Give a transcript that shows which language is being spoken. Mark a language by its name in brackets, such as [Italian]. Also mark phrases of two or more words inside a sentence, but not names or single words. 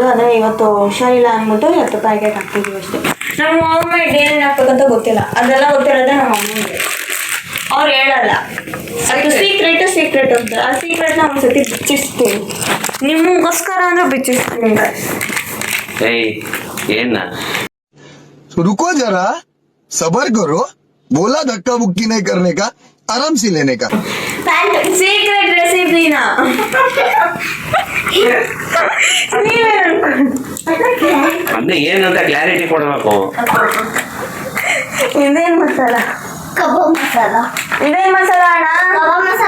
[Kannada] ಅದೇ ಇವತ್ತು ಹುಷಾರಿಲ್ಲ ಅಂದ್ಬಿಟ್ಟು ಇವತ್ತು ಪ್ಯಾಕೆಟ್ ಹಾಕ್ತಿದ್ವಿ ಅಷ್ಟೇ. ನಮ್ಮ [English] home made [Kannada] ಏನೇನು ಹಾಕ್ಬೇಕಂತ ಗೊತ್ತಿಲ್ಲ, ಅದೆಲ್ಲ ಗೊತ್ತಿರೋದೇ ನಮ್ಮ ಅಮ್ಮನಿಗೆ. ಅವ್ರು ಹೇಳಲ್ಲ, ಅದು ಸೀಕ್ರೆಟ್ ಅಂತ. ಆ ಸೀಕ್ರೆಟ್ನ ಒಂದ್ಸತಿ ಬಿಚ್ಚಿಸ್ತೀನಿ ನಿಮಗೋಸ್ಕರ ಅಂದ್ರೆ ಬಿಚ್ಚಿಸ್ತೀನಿ. ಏಯ್ ಏನ [Hindi] रुको जरा सबर करो, बोला धक्का मुक्की नहीं करने का, आराम से लेने का. [English] secret recipeನಾ [Kannada] ಅಂದ್ರೆ ಏನಂತ ಕ್ಲಾರಿಟಿ ಕೊಡ್ಬೇಕು. ಇದೇನ್ ಮಸಾಲ? ಕಬಾಬ್ ಮಸಾಲ. ಇದೇನ್ ಮಸಾಲ ಅಣ್ಣ? ಕಬಾಬ್ ಮಸಾಲ.